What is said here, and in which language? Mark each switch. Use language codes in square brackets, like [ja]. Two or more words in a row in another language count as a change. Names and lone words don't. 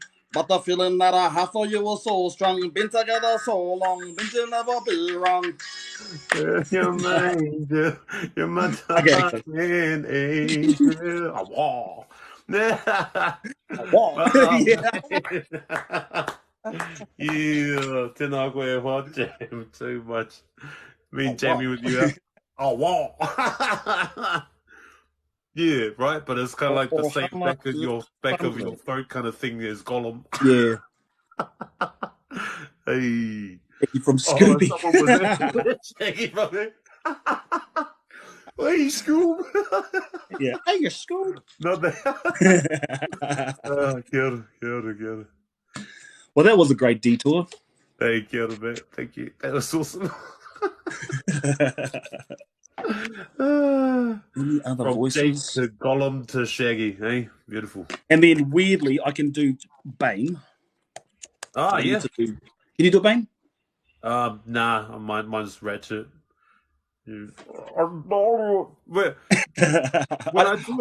[en] But the feeling that I have for you was so strong. Been together so long, been to never be wrong. You're my angel. You're my darling angel. A wall. Yeah. Yeah, [mi] tēnā koe hoa, [en] Jam, too much. Me and Jamie with you. Oh, wow. Yeah, right, but it's kind of like the same back of your throat kind of thing as Gollum. Yeah. Hey. From Scooby. Shaggy from it. Hey, Scoob. Yeah. Hey, you Scoob. Not that. [mi] Kia ora. [en] Well, that was a great detour. [mi] Hey, kia ora, [en] man. Thank you. That was awesome. Any other From voices? Jake to Gollum to Shaggy, hey? Beautiful. And then, weirdly, I can do Bane. Ah, yeah. Can you do Bane? Nah, mine's Ratchet. When I do